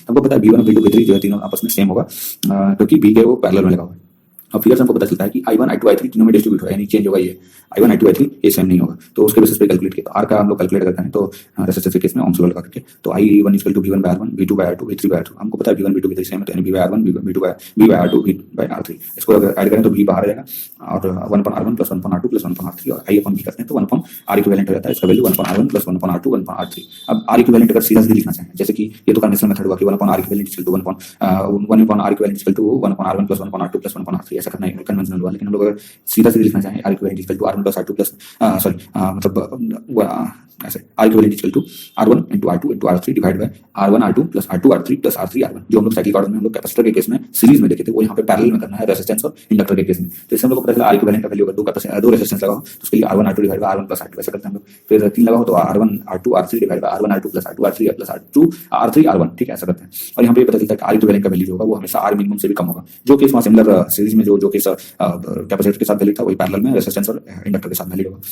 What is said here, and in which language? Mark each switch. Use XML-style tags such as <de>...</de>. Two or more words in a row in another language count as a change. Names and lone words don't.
<hi>हमको पता है V1 V2 V3 जो है तीनों आपस में सेम होगा, क्योंकि V के वो पैरेलल में लगा हुआ है। अब फिगर से हमको पता चलता है कि I1 I2 I3 तीनों में डिस्ट्रीब्यूट होगा, यानी चेंज होगा ये I1 I2 I3 ये सेम नहीं होगा। तो उसके बेसिस पे कैलकुलेट किया, तो R का हम लोग कैलकुलेट करते हैं, तो रेसिस्टेंस के केस में</hi> <en>Ohm's law</en> <hi>लगा करके, तो</hi> <en>I1 equal to V1 by R1 V2 by R2 V3 by R2</en> <hi>V3 by R2। हमको पता है V1 V2 V3 सेम है, तो यानी V by R1 V2 by V by R2 V by R3। इसको अगर ऐड करें तो V बाहर आ जाएगा और</hi> <en>1/R1 plus 1/R2 plus 1/R3</en> <hi>और I/V करते हैं तो</hi> <en>1/R equivalent</en> <hi>हो जाता है। इसका वैल्यू</hi> <en>1/R1 plus 1/R2 1/R3।</en> <hi>अब</hi> <en>R equivalent</en> <hi>अगर सीधा लिखना चाहें, जैसे कि ये तो</hi> <en>conventional method</en> <hi>हुआ कि</hi> <en>1/R equivalent equal to 1/R equivalent equal to 1/R1 plus 1/R2 plus 1/R3</en> <hi>ऐसा करना है कन्वेंशनल हुआ। लेकिन हम लोग अगर सीधा लिखना चाहें</hi> <en>R equivalent equal to R1 plus R2 plus</en> <hi>मतलब ऐसे</hi> <en>R equivalent equal to R1 into R2 into R3 divide by R1 R2 plus R2 R3 plus R3 R1,</en> <hi>जो हम लोग</hi> <en>cyclic order</en> <hi>में हम लोग कैपेसिटर के केस में सीरीज में देखे थे, वो यहाँ पे पैरेलल में करना है रेजिस्टेंस और इंडक्टर के केस में। तो इससे हम लोग को पता चला</hi> <en>R equivalent</en> <hi>का वैल्यू अगर दो रेजिस्टेंस लगाओ तो उसके लिए</hi> <en>R1 R2 divide by R1 plus R2</en> <hi>ऐसा करते हैं हम लोग। फिर 3 लगाओ तो</hi> <en>R1 R2 R3 divide by R1 R2 plus R2 R3 plus R2 R3 R1,</en> <hi>ठीक है, ऐसा करते हैं। और यहाँ पे पता चलता है कि</hi> <en>R equivalent</en> <hi>का वैल्यू जो होगा वो हमेशा</hi> <en>R minimum</en> <hi>से भी कम होगा। जो केस वहाँ सिमिलर सीरीज में जो केस कैपेसिटर के साथ वैलिड था वही पैरेलल में रेजिस्टेंस और इंडक्टर के साथ वैलिड होगा।</hi>